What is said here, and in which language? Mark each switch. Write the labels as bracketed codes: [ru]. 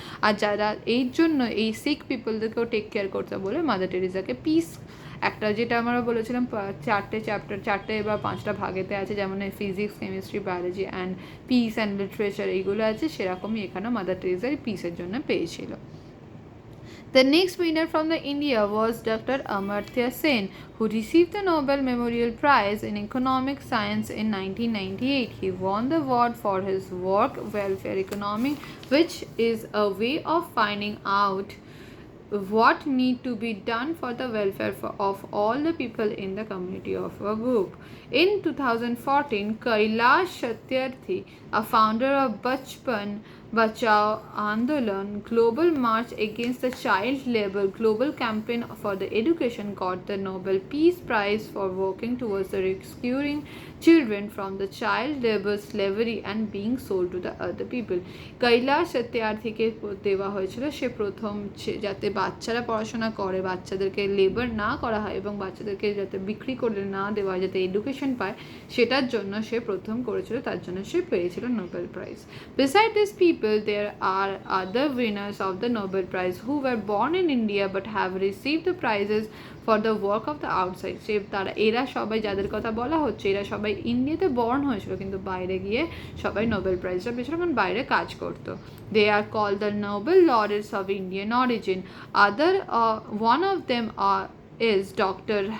[bn] আর যারা এই জন্য এই সিক পিপলদেরকেও টেক কেয়ার করতে বলে মাদার টেরেসাকে পিস একটা, যেটা আমরা বলেছিলাম 4টে চ্যাপ্টার 4টে বা 5টা ভাগেতে আছে, যেমন physics, chemistry, biology and piece and literature এইগুলো আছে, সেরকমই এখানেও মাদার টেরেসা পিসের জন্য পেয়েছিল। [en] The next winner from the India was Dr. Amartya Sen, who received the Nobel Memorial Prize in Economic Science in 1998. He won the award for his work welfare economy, which is a way of finding out what need to be done for the welfare of all the people in the community of a group. In 2014, Kailash Satyarthi, a founder of Bachpan Bachao Andolan, Global March Against the Child Labor Global Campaign for the Education, got the Nobel Peace Prize for working towards the rescuing children from the child labor, slavery and being sold to the other people. [bn] Kailash সত্যার্থীকে দেওয়া হয়েছিল, সে প্রথম যাতে বাচ্চারা পড়াশোনা করে, বাচ্চাদেরকে labour না করা হয় এবং বাচ্চাদেরকে যাতে বিক্রি করে না দেওয়া হয়, যাতে এডুকেশন পায়, সেটার জন্য সে প্রথম করেছিল, তার জন্য সে পেয়েছিল Nobel prize. [en] Beside these people, there are other winners of the Nobel Prize who were born in India but have received the prizes for the work of the outside. [bn] সে তারা এরা সবাই যাদের কথা বলা হচ্ছে, এরা সবাই ইন্ডিয়াতে বর্ন হয়েছিল কিন্তু বাইরে গিয়ে সবাই নোবেল প্রাইজটা পেয়েছিল কারণ বাইরে কাজ করতো। [en] They are called the Nobel Laureates of Indian origin. One of them is Dr.